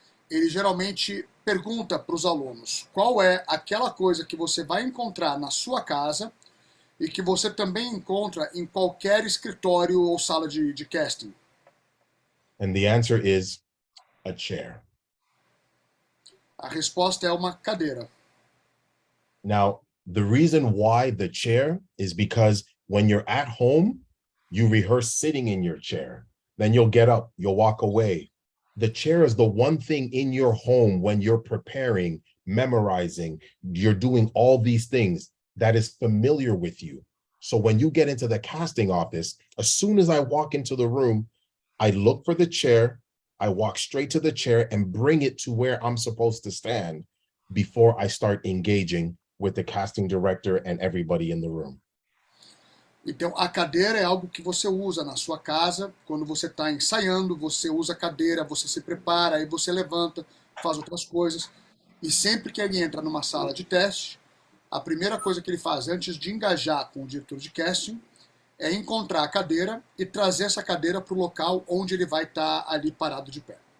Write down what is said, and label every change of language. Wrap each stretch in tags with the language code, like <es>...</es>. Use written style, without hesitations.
<pt>Ele geralmente pergunta para os alunos qual é aquela coisa que você vai encontrar na sua casa e que você também encontra em qualquer escritório ou sala de casting.</pt> <en>And the answer is a chair.</en> <pt>A resposta é uma cadeira.</pt> <en>Now, the reason why the chair is because when you're at home, you rehearse sitting in your chair. Then you'll get up, you'll walk away. The chair is the one thing in your home when you're preparing, memorizing, you're doing all these things that is familiar with you. So when you get into the casting office, as soon as I walk into the room, I look for the chair, I walk straight to the chair and bring it to where I'm supposed to stand before I start engaging with the casting director and everybody in the room.</en> <pt>Então, a cadeira é algo que você usa na sua casa, quando você está ensaiando, você usa a cadeira, você se prepara, aí você levanta, faz outras coisas. E sempre que ele entra numa sala de teste, a primeira coisa que ele faz antes de engajar com o diretor de casting é encontrar a cadeira e trazer essa cadeira para o local onde ele vai estar ali parado de pé.</pt>